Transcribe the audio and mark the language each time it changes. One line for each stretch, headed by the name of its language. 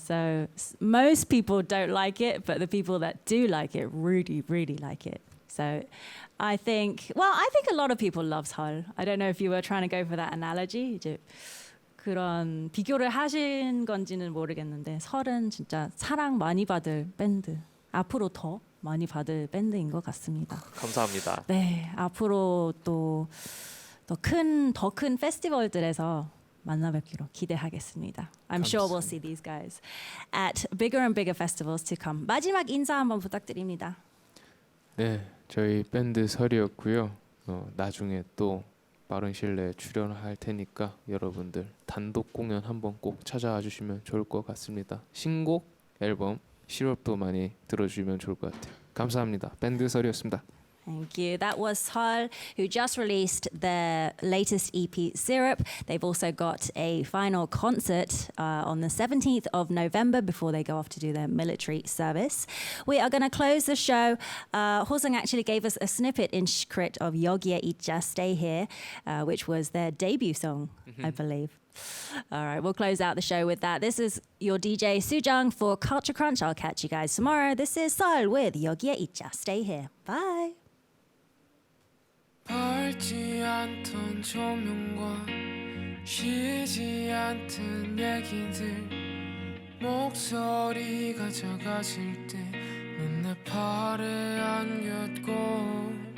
English: So most people don't like it, but the people that do like it really, really like it. So I think a lot of people love Seol. I don't know if you were trying to go for that analogy.
Korean: 이제 그런 비교를 하신 건지는 모르겠는데 설은 진짜 사랑 많이 받을 밴드. 앞으로 더 많이 받을 밴드인 것 같습니다. 감사합니다. 네, 앞으로 또 더 큰 페스티벌들에서 만나뵙기로 기대하겠습니다.
English: I'm sure we'll see these guys at bigger and bigger festivals to come.
Korean: 마지막 인사 한번 부탁드립니다. 네, 저희 밴드 설이었고요. 나중에 또 빠른 시일 내에 출연할 테니까 여러분들 단독 공연 한번 꼭 찾아와 주시면 좋을 것 같습니다. 신곡 앨범 시럽도 많이 들어주시면 좋을 것 같아요. 감사합니다. 밴드 설이었습니다.
English: Thank you. That was Seol, who just released their latest EP, Syrup. They've also got a final concert on the 17th of November before they go off to do their military service. We are going to close the show. Ho-seung actually gave us a snippet in script of 여기에 있자, Stay Here, which was their debut song, I believe. All right, we'll close out the show with that. This is your DJ Sujung for Culture Crunch. I'll catch you guys tomorrow. This is Seol with 여기에 있자, Stay Here. Bye.
Korean: 밝지 않던 조명과 쉬지 않던 얘기들 목소리가 작아질 때 넌 내 팔에 안겼고